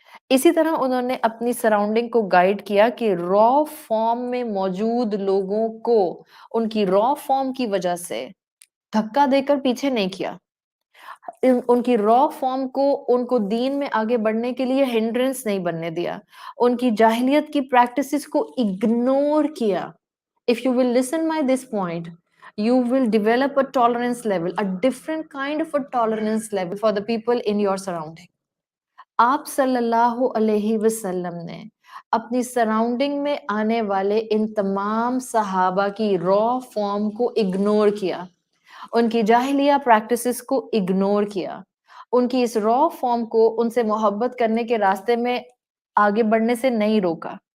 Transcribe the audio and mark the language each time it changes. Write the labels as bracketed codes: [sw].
[ur] اسی طرح انہوں نے اپنی سراؤنڈنگ کو گائیڈ کیا کہ را فارم میں موجود لوگوں کو ان کی را فارم کی وجہ سے دھکا دے کر پیچھے نہیں کیا, ان کی را فارم کو ان کو دین میں آگے بڑھنے کے لیے ہنڈرنس نہیں بننے دیا, ان کی جاہلیت کی پریکٹسز کو اگنور کیا. [en] If you will listen my this point, you will develop a tolerance level, a different kind of a tolerance level for the people in your surrounding. [ur] آپ صلی اللہ علیہ وسلم نے اپنی سراؤنڈنگ میں آنے والے ان تمام صحابہ کی را فارم کو اگنور کیا, ان کی جاہلیہ پریکٹسز کو اگنور کیا, ان کی اس را فارم کو ان سے محبت کرنے کے راستے میں آگے بڑھنے سے نہیں روکا.